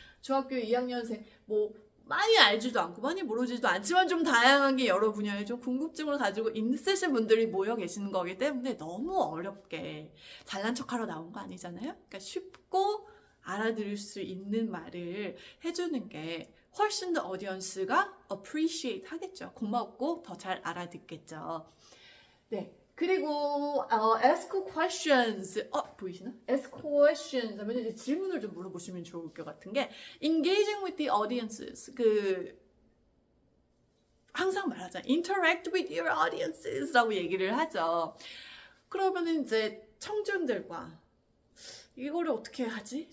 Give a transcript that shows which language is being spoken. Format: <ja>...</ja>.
<ko>중학교 2학년생 뭐 많이 알지도 않고 많이 모르지도 않지만 좀 다양하게 여러 분야에 좀 궁금증을 가지고 있으신 분들이 모여 계시는 거기 때문에 너무 어렵게 잘난 척하러 나온 거 아니잖아요. 그러니까 쉽고 알아들을 수 있는 말을 해주는 게 훨씬 더 어디언스가 appreciate 하겠죠. 고맙고 더 잘 알아듣겠죠. 네. 그리고</ko> <en>ask questions.</en> <ko>보이시나?</ko> <en>ask questions</en> <ko>하면 이제 질문을 좀 물어보시면 좋을 것 같은 게</ko> <en>engaging with the audiences.</en> <ko>항상 말하잖아요.</ko> <en>interact with your audiences</en> <ko>라고 얘기를 하죠. 그러면은 이제 청중들과 이거를 어떻게 하지?</ko>